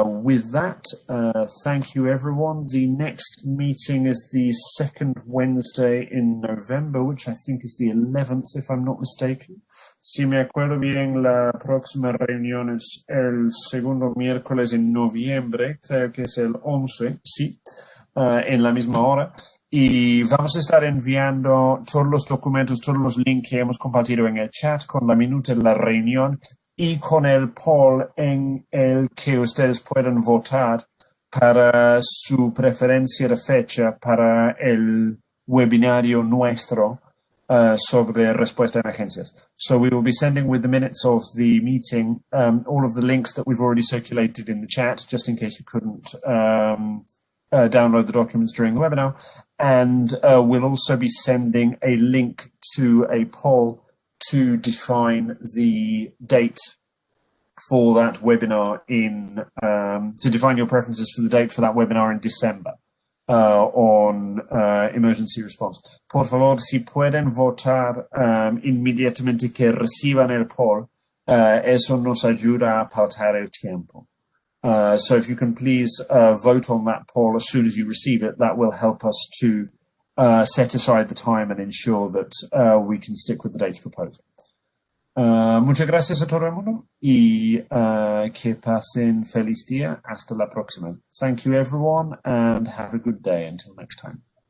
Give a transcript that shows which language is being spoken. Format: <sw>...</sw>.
<en>With that, thank you everyone. The next meeting is the second Wednesday in November, which I think is the 11th, if I'm not mistaken.</en> <es>Si me acuerdo bien, la próxima reunión es el segundo miércoles en noviembre, creo que es el 11, sí, en la misma hora. Y vamos a estar enviando todos los documentos, todos los links que hemos compartido en el chat con la minuta de la reunión y con el poll en el que ustedes pueden votar para su preferencia de fecha para el webinario nuestro sobre respuesta a emergencias.</es> <en>So we will be sending with the minutes of the meeting all of the links that we've already circulated in the chat, just in case you couldn't download the documents during the webinar. And we'll also be sending a link to a poll to define the date for that webinar to define your preferences for the date for that webinar in December on emergency response.</en> <es>Por favor, si pueden votar inmediatamente que reciban el poll, eso nos ayuda a pautar el tiempo.</es> <en>So if you can please vote on that poll as soon as you receive it, that will help us to set aside the time and ensure that we can stick with the dates proposed.</en> <es>Muchas gracias a todo el mundo y que pasen feliz día. Hasta la próxima.</es> <en>Thank you everyone and have a good day until next time.</en>